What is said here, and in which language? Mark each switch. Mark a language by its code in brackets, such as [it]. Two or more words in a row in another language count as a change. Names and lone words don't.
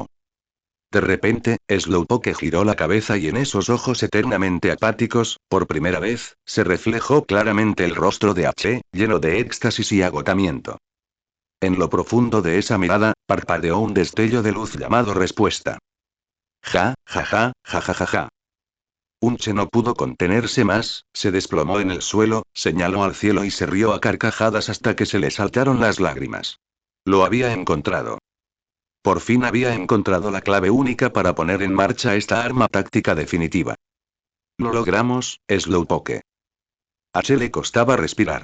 [es] De repente, Slowpoke giró la cabeza y en esos ojos eternamente apáticos, por primera vez, se reflejó claramente el rostro de H, lleno de éxtasis y agotamiento. En lo profundo de esa mirada, parpadeó un destello de luz llamado respuesta. Ja, ja, ja, ja, ja, ja, ja. Unche no pudo contenerse más, se desplomó en el suelo, señaló al cielo y se rió a carcajadas hasta que se le saltaron las lágrimas. Lo había encontrado. Por fin había encontrado la clave única para poner en marcha esta arma táctica definitiva. Lo logramos, Slowpoke. H le costaba respirar.